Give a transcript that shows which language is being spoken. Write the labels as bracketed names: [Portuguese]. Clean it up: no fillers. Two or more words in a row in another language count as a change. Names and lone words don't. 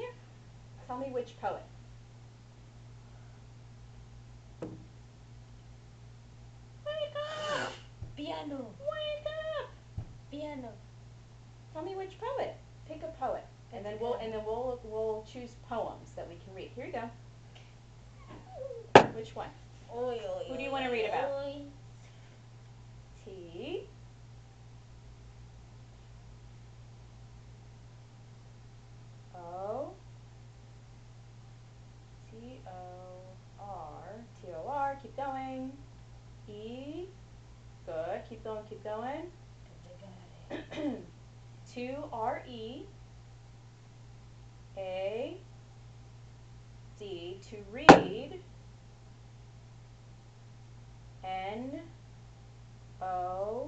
[English] Tell me which poet. Wake up! Piano. Wake up! Piano. Tell me which poet. Pick a poet, and then we'll choose poems that we can read. Here you go. Which one? Who do you want to read about? T. O. T-O-R. T-O-R. Keep going. E. Good. Keep going. Keep going. 2 R-E. A. D. To read. N. O.